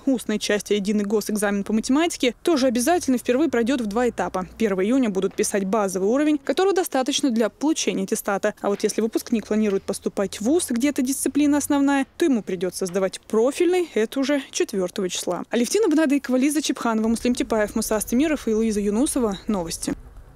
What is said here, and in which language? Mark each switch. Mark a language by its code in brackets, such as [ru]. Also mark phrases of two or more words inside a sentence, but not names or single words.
[ru] Устная часть, единый госэкзамен по математике, тоже обязательно впервые пройдет в 2 этапа. 1 июня будут писать базовый уровень, которого достаточно для получения аттестата. А вот если выпускник планирует поступать в вуз, где эта дисциплина основная, то ему придется сдавать профильный, это уже 4 числа. Алевтина Бонадыйкова, Лиза Чепханова, Муслим Типаев, Муса Астемиров и Луиза Юнусова. Новости.